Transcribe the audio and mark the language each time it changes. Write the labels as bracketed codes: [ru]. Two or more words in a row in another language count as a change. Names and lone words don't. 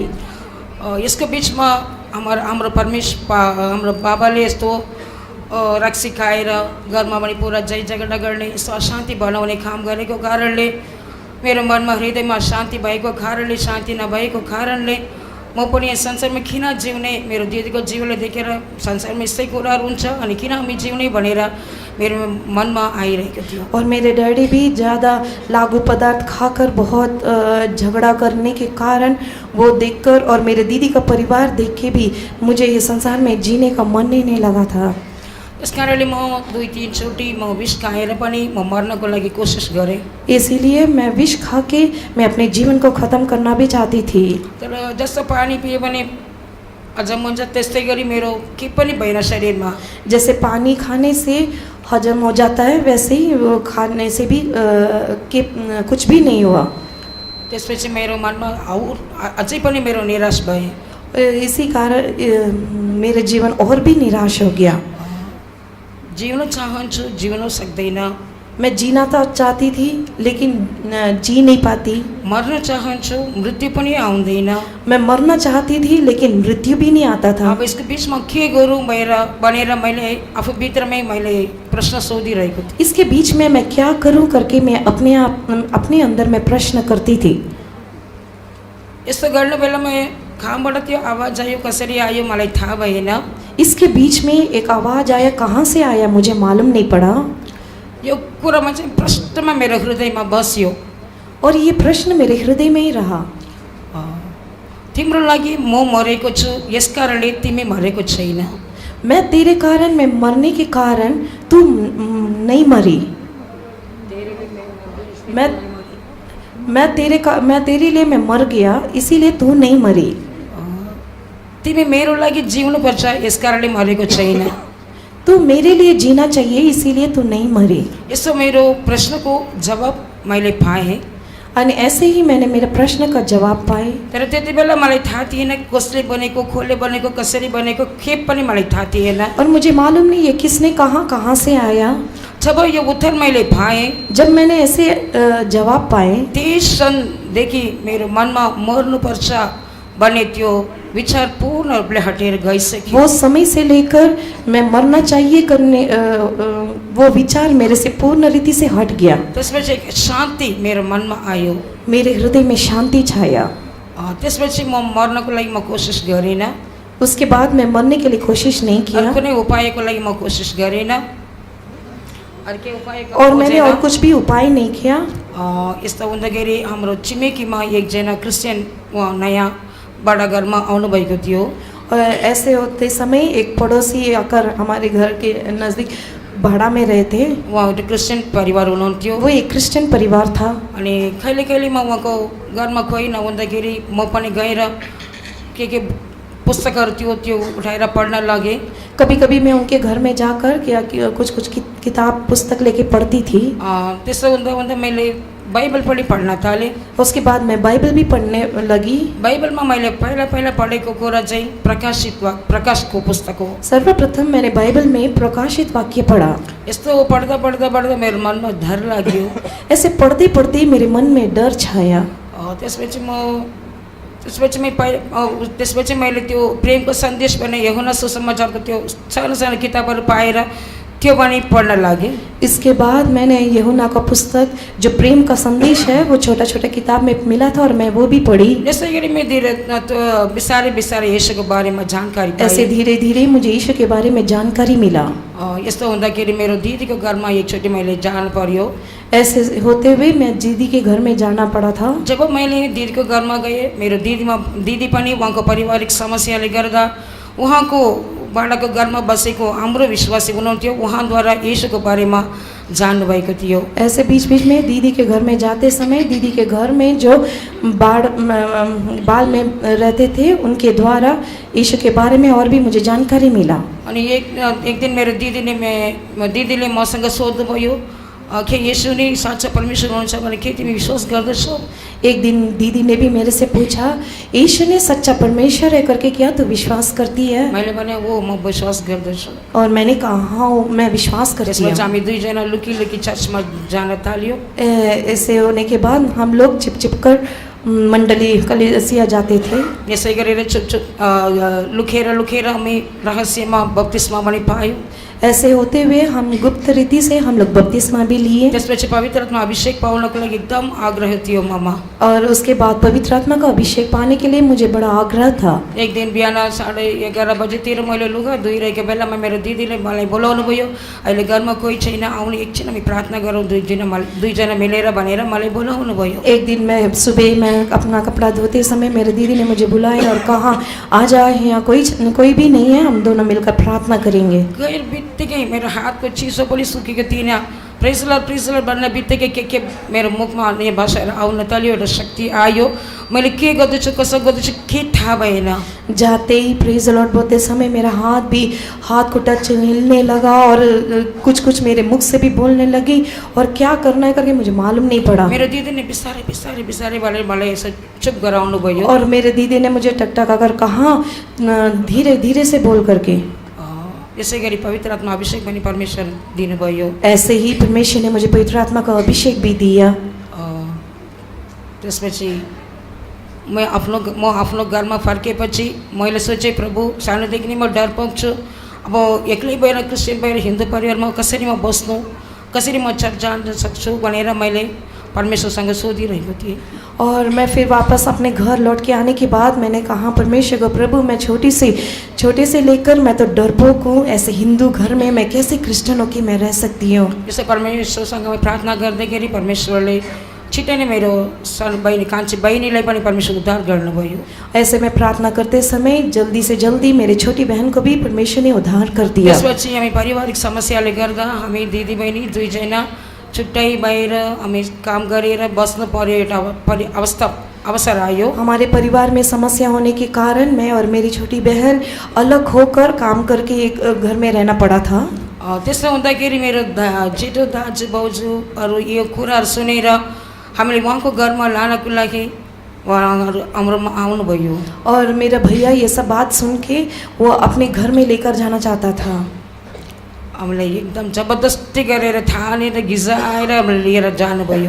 [ne] यसको बिचमा हाम्रो हाम्रो बाबाले यस्तो रक्सी खाएर घरमा पनि पुरा जय झगडा गर्ने यस्तो अशान्ति बनाउने काम गरेको कारणले मेरो मनमा हृदयमा शान्ति भएको कारणले शान्ति नभएको कारणले म पनि यस संसारमा किन जिउने, मेरो दिदीको जीवनलाई देखेर संसारमा यस्तै कुराहरू हुन्छ अनि किन हामी जिउने भनेर मेरो मनमा आइरहेको थियो। [hi] और मेरे डैडी भी ज़्यादा लागू पदार्थ खाकर बहुत झगड़ा करने के कारण वो देखकर और मेरे दीदी का परिवार देख के भी मुझे ये संसार में जीने का मन ही नहीं लगा था। [ne] यस कारणले म 2-3 चोटि म विष खाएर पनि म मर्नको लागि कोसिस गरेँ। [hi] इसीलिए मैं विष खा के मैं अपने जीवन को ख़त्म करना भी चाहती थी। [ne] तर जस्तो पानी पियो भने हजम हुन्छ त्यस्तै गरी मेरो के पनि भएन शरीरमा। [hi] जैसे पानी खाने से हजम हो जाता है वैसे ही वो खाने से भी कुछ भी नहीं हुआ। [ne] त्यसपछि मेरो मनमा अझै पनि मेरो निराश भए। [hi] इसी कारण मेरे जीवन और भी निराश हो गया। [ne] जिउन चाहन्छु जिउन सक्दैन। [hi] मैं जीना तो चाहती थी लेकिन जी नहीं पाती। [ne] मर्न चाहन्छु मृत्यु पनि आउँदैन। [hi] मैं मरना चाहती थी लेकिन मृत्यु भी नहीं आता था। [ne] अब इसको बीचमा के गरौँ भनेर मैले आफू भित्रमै मैले प्रश्न सोधिरहेको थिएँ। [hi] इसके बीच में मैं क्या करूं करके मैं अपने अंदर में प्रश्न करती थी। [ne] यस्तो गर्ने बेलामा कहाँबाट त्यो आवाज आयो कसरी आयो मलाई थाहा भएन। [hi] इसके बीच में एक आवाज़ आया, कहाँ से आया मुझे मालूम नहीं पड़ा। [ne] यो कुरामा चाहिँ प्रश्नमा मेरो हृदयमा बस्यो [hi] और ये प्रश्न मेरे हृदय में ही रहा। [ne] तिम्रो लागि म मरेको छु यस कारणले तिमी मरेको छैन। [hi] मैं तेरे कारण मैं मरने के कारण तू नहीं मरी। मैं तेरे लिए मैं मर गया इसीलिए तू नहीं मरी। [ne] तिमी मेरो लागि जिउनु पर्छ यस कारणले मरेको छैन। [hi] तू मेरे लिए जीना चाहिए इसीलिए तू नहीं मरी। [ne] यसो मेरो प्रश्नको जवाब मैले पाएँ। [hi] अनि ऐसे ही मैंने मेरे प्रश्न का जवाब पाए। [ne] तर त्यति बेला मलाई थाहा थिएन कसले बनेको खोले बनेको कसरी बनेको के पनि मलाई थाहा थिएन। [hi] और मुझे मालूम नहीं ये किसने कहाँ से आया। [ne] जब यो उत्तर मैले पाएँ, [hi] जब मैंने ऐसे जवाब पाए [ne] त्यस क्षणदेखि मेरो मनमा मर्नुपर्छ भन्ने त्यो विचार पूर्ण रूपले हटेर गइसक्यो। [hi] वो समय से लेकर मैं मरना चाहिए करने वो विचार मेरे से पूर्ण रीति से हट गया। [ne] त्यसपछि एक शान्ति मेरो मनमा आयो। [hi] मेरे हृदय में शांति छाया। [ne] त्यसपछि म मर्नको लागि म कोसिस गरिन। [hi] उसके बाद मैं मरने के लिए कोशिश नहीं किया। [ne] कुनै उपायको लागि म कोसिस गरिन। [hi] और मैंने और कुछ भी उपाय नहीं किया। [ne] यस्तो हुँदाखेरि हाम्रो छिमेकीमा एकजना क्रिस्चियन उहाँ नयाँ बड़ा घरमा आउनुभएको थियो। [hi] ऐसे होते समय एक पड़ोसी आकर हमारे घर के नज़दीक भाड़ा में रहे थे। [ne] उहाँ एउटा क्रिस्चियन परिवार हुनुहुन्थ्यो। [hi] वो एक क्रिस्चियन परिवार था। [ne] अनि कहिले कहिले म उहाँको घरमा कोही नहुँदाखेरि म पनि गएर के पुस्तकहरू त्यो उठाएर पढ्न लगे। [hi] कभी कभी मैं उनके घर में जाकर कुछ किताब पुस्तक लेके पढ़ती थी। [ne] त्यस्तो हुँदा हुँदा मैले बाइबल पढ्न थालेँ। [hi] उसके बाद मैं बाइबल भी पढ़ने लगी। [ne] बाइबलमा मैले पहिला पढेको कुरा चाहिँ प्रकाशको पुस्तक हो। [hi] सर्वप्रथम मैंने बाइबल में प्रकाशित वाक्य पढ़ा। [ne] यस्तो पढ्दा मेरो मनमा डर लाग्यो। [hi] ऐसे पढ़ते पढ़ते मेरे मन में डर छाया। [ne] त्यसपछि मैले त्यो प्रेमको सन्देश भने यूहन्ना सुसमाचारको त्यो सानो किताबहरू पाएर त्यो पनि पढ्न लागेँ। [hi] इसके बाद मैंने यूहन्ना का पुस्तक जो प्रेम का संदेश है वो छोटा छोटा किताब में मिला था और मैं वो भी पढ़ी। [ne] यसै गरी मैं बिस्तारै यीशुको बारेमा जानकारी पाएँ। [hi] ऐसे धीरे धीरे मुझे यीशु के बारे में जानकारी मिला। [ne] यस्तो हुँदाखेरि मेरो दिदीको घरमा एकचोटि मैले जानु पर्यो। [hi] ऐसे होते हुए मैं दीदी के घर में जाना पड़ा था। [ne] जब मैले दिदीको घरमा गएँ, मेरो दिदी पनि उहाँको पारिवारिक समस्याले गर्दा उहाँको बाडाको घरमा बसेको हाम्रो विश्वासी हुनुहुन्थ्यो, उहाँद्वारा यीशुको बारेमा जान्नुभएको थियो। [hi] ऐसे बीच बीच में दीदी के घर में जाते समय दीदी के घर में जो बाल में रहते थे उनके द्वारा यीशु के बारे में और भी मुझे जानकारी मिला। [ne] अनि एक दिन मेरो दिदीले मसँग सोध्नुभयो कि यीशु नै साँचो परमेश्वर हुनुहुन्छ भने के तिमी विश्वास गर्दछौ? [hi] एक दिन दीदी ने भी मेरे से पूछा यीशु ने सच्चा परमेश्वर है करके क्या तू विश्वास करती है? [ne] मैले भने वो म विश्वास गर्दछु। [hi] और मैंने कहा हाँ मैं विश्वास करती हूँ। [ne] त्यसपछि हामी दुईजना लुकी चर्चमा जान थाल्यो। [hi] ऐसे होने के बाद हम लोग छिप कर मंडली कलीसिया जाते थे। [ne] यसै गरेर लुकेर हामी रहस्यमा बप्तिस्मा पनि पायौँ। [hi] ऐसे होते हुए हम गुप्त रीति से हम लोग बपतिस्मा भी लिए। [ne] त्यसपछि पवित्र आत्मा अभिषेक पाउनको लागि एकदम आग्रह थियो ममा। [hi] और उसके बाद पवित्र आत्मा का अभिषेक पाने के लिए मुझे बड़ा आग्रह था। [ne] एक दिन बिहान 11:30 बजेतिर मैले लुगा धोइरहेको बेलामा मेरो दिदीले मलाई बोलाउनु भयो। अहिले घरमा कोही छैन, आउनु एकछिन हामी प्रार्थना गरौँ दुईजना मिलेर भनेर मलाई बोलाउनु भयो। [hi] एक दिन मैं सुबह में अपना कपड़ा धोते समय मेरे दीदी ने मुझे बुलाया और कहा आ जा, यहाँ कोई भी नहीं है, हम दोनों मिलकर प्रार्थना करेंगे। [ne] बित्तिकै मेरो हातको चिसो पनि सुकेको थिएन। [en] Praise Lord [ne] भन्न बित्तिकै के मेरो मुखमा अन्य भाषाहरू आउन थाल्यो, एउटा शक्ति आयो। मैले के गर्दैछु कसो गर्दैछु के थाहा भएन। [hi] जाते ही [en] Praise Lord [hi] बोलते समय मेरा हाथ को टच हिलने लगा और कुछ मेरे मुख से भी बोलने लगी और क्या करना है करके मुझे मालूम नहीं पड़ा। [ne] मेरो दिदी ने बिस्तारै मलाई यसो चुप गराउनु भयो। [hi] और मेरे दीदी ने मुझे टकटक अगर कहा धीरे धीरे से बोल करके। [ne] यसै गरी पवित्र आत्मा अभिषेक पनि परमेश्वर दिनुभयो। [hi] ऐसे ही परमेश्वर ने मुझे पवित्र आत्मा का अभिषेक भी दिया। [ne] त्यसपछि म आफ्नो घरमा फर्केपछि मैले सोचेँ प्रभु सानोदेखि नै म डरपोक छु, अब एक्लै भएर क्रिस्चियन भएर हिन्दू परिवारमा कसरी म बस्नु, कसरी म चर्च जान सक्छु भनेर मैले परमेश्वरसँग सोधिरहेको थिएँ। [hi] और मैं फिर वापस अपने घर लौट के आने के बाद मैंने कहा परमेश्वर को प्रभु मैं छोटे से लेकर मैं तो डरपोक हूँ, ऐसे हिंदू घर में मैं कैसे क्रिस्चियन होकर मैं रह सकती हूँ। [ne] यसै परमेश्वरसँग मैं प्रार्थना गर्दाखेरि परमेश्वरले छिट्टै नै मेरो सानो बहिनी कान्छी बहिनीलाई पनि परमेश्वर उद्धार गर्नुभयो। [hi] ऐसे मैं प्रार्थना करते समय जल्दी से जल्दी मेरी छोटी बहन को भी परमेश्वर ने उद्धार कर दिया। [ne] त्यसपछि हामी पारिवारिक समस्याले गर्दा हामी दिदी बहिनी दुईजना छुट्टै बाहिर हामी काम गरेर बस्नु पर्यो, एउटा अवसर आयो। [hi] हमारे परिवार में समस्या होने के कारण मैं और मेरी छोटी बहन अलग होकर काम करके एक घर में रहना पड़ा था। [ne] त्यस्तो हुँदाखेरि मेरो जेठो दाजु भाउजूहरू यो कुराहरू सुनेर हामीले उहाँको घरमा लानको लागि उहाँहरू हाम्रोमा आउनुभयो। [hi] और मेरा भैया ये सब बात सुन के वो अपने घर में लेकर जाना चाहता था। [ne] हामीलाई एकदम जबरदस्ती गरेर ठानेर घिसाएर लिएर जानुभयो।